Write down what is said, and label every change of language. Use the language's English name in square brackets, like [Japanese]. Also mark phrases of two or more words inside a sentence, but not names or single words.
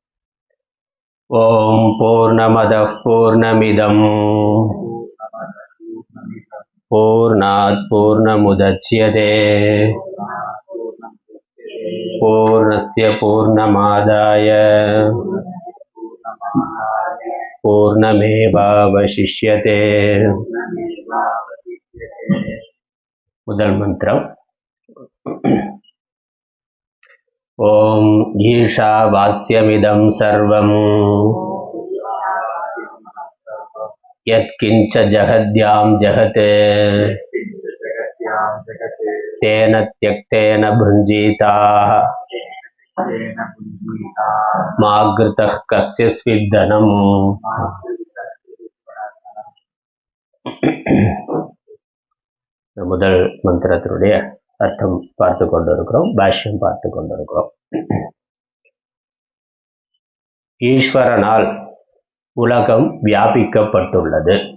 [Sanskrit] ओम पूर्णमदः पूर्णमिदं पूर्णात् पूर्णमुदच्यते पूर्णस्य पूर्णमादाय पूर्णमेवावशिष्यते। [Tamil] முதல் மந்திரம். [Sanskrit] ओम ईशावास्यमिदं सर्वं यत्किंच जगद्यां जगते तेन त्यक्तेन भुञ्जीताः मा घृतः कस्य स्विद्धनम्। [Tamil] முதல் மந்திரத்தினுடைய அர்த்தம் பார்த்து கொண்டிருக்கிறோம், பாஷ்யம் பார்த்து கொண்டிருக்கிறோம். ஈஸ்வரனால் உலகம் வியாபிக்கப்பட்டுள்ளது.